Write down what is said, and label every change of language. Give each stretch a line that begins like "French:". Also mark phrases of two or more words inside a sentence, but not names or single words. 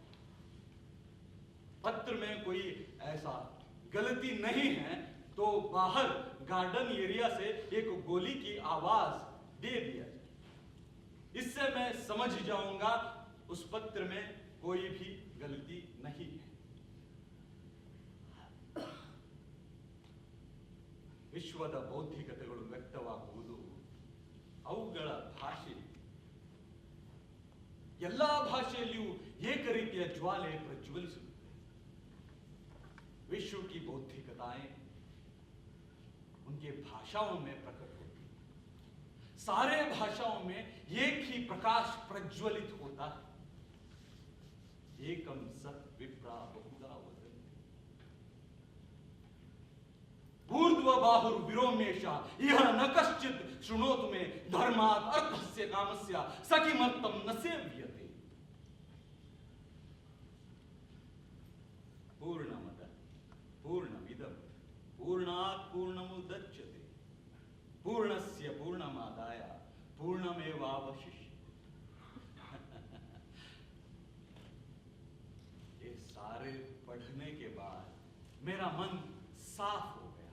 Hindi: पत्र में कोई ऐसा गलती नहीं है तो बाहर गार्डन एरिया से एक गोली की आवाज दे दिया जाए। इससे मैं समझ जाऊंगा उस पत्र में कोई भी गलती नहीं है।
Kannada: ವಿಶ್ವದ ಬೌದ್ಧಿಕತೆಗಳು ವ್ಯಕ್ತವಾಗುವುದು ಅವುಗಳ ಭಾಷೆ. ಎಲ್ಲಾ ಭಾಷೆಯಲ್ಲಿಯೂ ಏಕ ರೀತಿಯ ಜ್ವಾಲೆ ಪ್ರಜ್ವಲಿಸುತ್ತದೆ.
Hindi: विश्व की बौद्धिकताएं उनके भाषाओं में प्रकट होती है. सारे भाषाओं में एक ही प्रकाश प्रज्वलित होता है.
Sanskrit: एकम सत विप्रा बहुधा वदन्ति. ऊर्ध्व बाहुर विरोमेशा इह न कश्चित् शृणोतु मे धर्मात् अर्थस्य कामस्य सकिमर्थं न सेव्यते. पूर्णमद पूर्णमिदं पूर्णात् पूर्णमुदच्यते पूर्णस्य पूर्णमादाय पूर्णमेवावशिष्यते.
Hindi: ये सारे पढ़ने के बाद मेरा मन साफ हो गया.